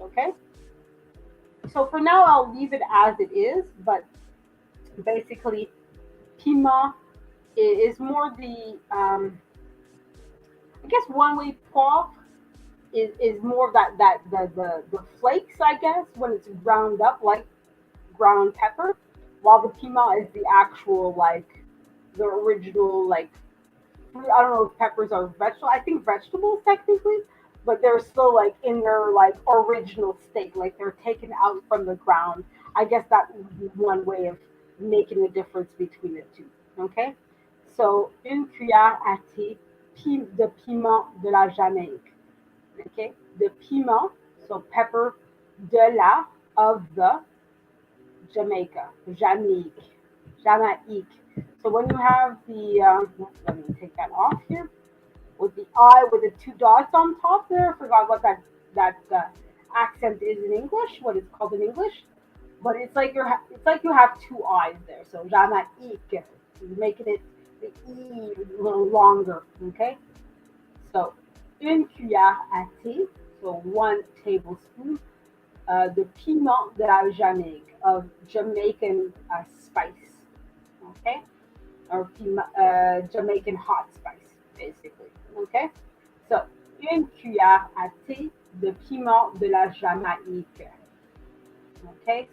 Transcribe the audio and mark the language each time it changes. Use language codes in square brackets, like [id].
[en] Okay, so for now I'll leave it as it is, but basically piment is more the I guess one way poivre is more of the flakes, I guess, when it's ground up like ground pepper, while the piment is the actual like the original like I don't know if peppers are vegetable. I think vegetables technically, but they're still like in their like original state, like they're taken out from the ground. I guess that would be one way of making the difference between the two. Okay, so [fr] une cuillère à thé de piment de la Jamaïque. [en] Okay, the piment, so pepper [fr] de la [en] of the Jamaica, Jamaique, Jamaique. So when you have the, let me take that off here, with the I with the two dots on top there. I forgot what that accent is in English, what it's called in English, but it's like you have two I's there. So Jamaique, you're making it the E a little longer. Okay, so [fr] une cuillère à thé, [en] so 1 tablespoon the [fr] piment de la Jamaïque, [en] of Jamaican spice, okay? Or Jamaican hot spice, basically, okay? So, [fr] une cuillère à thé de piment de la Jamaïque, [en] okay?